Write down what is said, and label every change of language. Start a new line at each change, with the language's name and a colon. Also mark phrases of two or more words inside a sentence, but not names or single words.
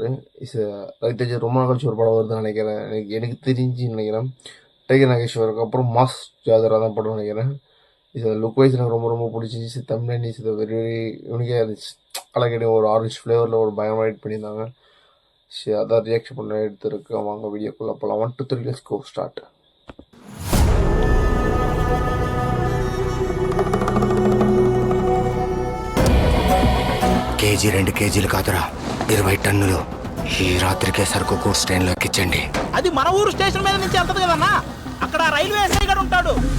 Tamil: ரவி தேஜா ரொம்ப நாள் கழிச்சு ஒரு படம் வருதுன்னு நினைக்கிறேன். எனக்கு தெரிஞ்சு நினைக்கிறேன் டைகர் நாகேஸ்வருக்கு அப்புறம் மாஸ் ஜாதரா தான் படம் நினைக்கிறேன்.
English: look wise
Tamil: எனக்கு ரொம்ப ரொம்ப பிடிச்சிருந்துச்சு. தமிழ் இது
English: very very unique
Tamil: இருந்துச்சு. கலக்கடி ஒரு ஆரஞ்சு ஃப்ளேவரில் ஒரு பயங்கரமாக எடிட் பண்ணியிருந்தாங்க. சரி, அதான் ரியாக்ஷன் பண்ண எடுத்துருக்கு. வாங்க வீடியோக்குள்ளே போகலாம். 1 2 3
English: let's go start.
Telugu: కేజీ 2 కేజీలు కాదురా 20 టన్నులు ఈ రాత్రికే సరుకు గూడ్స్ ట్రైన్లో ఎక్కించండి. అది మన ఊరు స్టేషన్ మీద నుంచి వెళ్తుంది కదన్నా. అక్కడ రైల్వే ఎస్ఐ గారు ఉంటాడు.